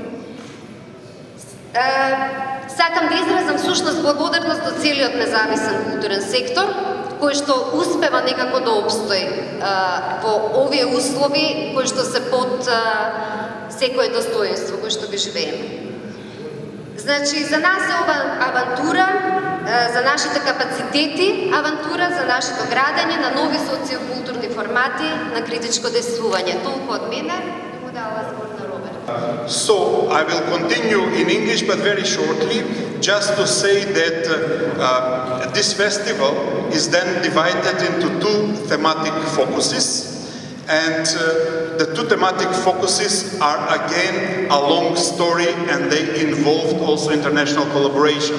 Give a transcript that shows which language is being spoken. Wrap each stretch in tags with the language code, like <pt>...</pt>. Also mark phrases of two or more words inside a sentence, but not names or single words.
<mk>Сакам да изразам всушност благодарност до целиот независен културен сектор, кој што успева некако да обстои во овие услови кои што се под секое достоинство кој што ги живееме. Значи, за нас е ова авантура, за нашите капацитети, авантура за нашето градење на нови социокултурни формати на критичко действување. Толку од мене, му дава збор на Роберт.</mk> <en>So, I will continue in English, but very shortly, just to say that this festival is then divided into two thematic focuses. And the two thematic focuses are again a long story, and they involved also international collaboration.</en>